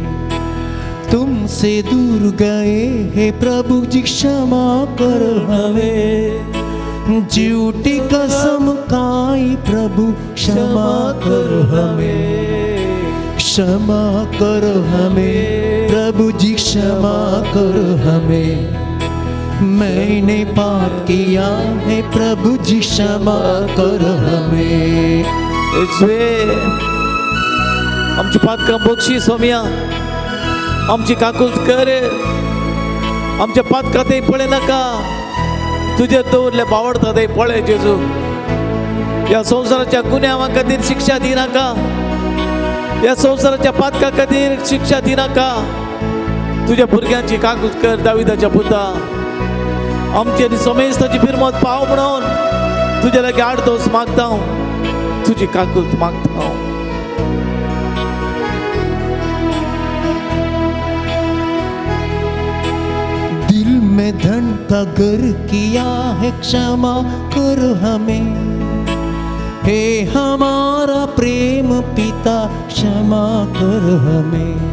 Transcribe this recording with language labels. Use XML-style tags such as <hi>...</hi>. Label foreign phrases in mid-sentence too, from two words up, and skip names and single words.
<hi>तुमसे दूर गए हे प्रभु जी, क्षमा करो हमें, झूठी कसम खाई प्रभु, क्षमा करो हमें। क्षमा करो हमें प्रभु जी, क्षमा करो हमें, मैंने पाप किया है प्रभु जी, क्षमा करो हमें।</hi> <kok>आमची पातकां बक्षी सोम्या आमची काकूट कर आमच्या पातकां थंय पळय नाका तुजे दवरले बावडता थंय पळय जेजू ह्या संवसाराच्या गुन्यांवां खातीर शिक्षा दिनाका ह्या संवसाराच्या पातकां खातीर शिक्षा दिनाका तुज्या भुरग्यांची काकूट कर दाविदाच्या पुता आमचे सोमेस्ताची फिरमत पाव म्हणून तुजे लागी 8 दोस मागता हांव तुजी काकूट मागता हांव</kok> <hi>दिल में धन का गर किया है, क्षमा करो हमें, हे हमारा प्रेम पिता, क्षमा करो हमें।</hi>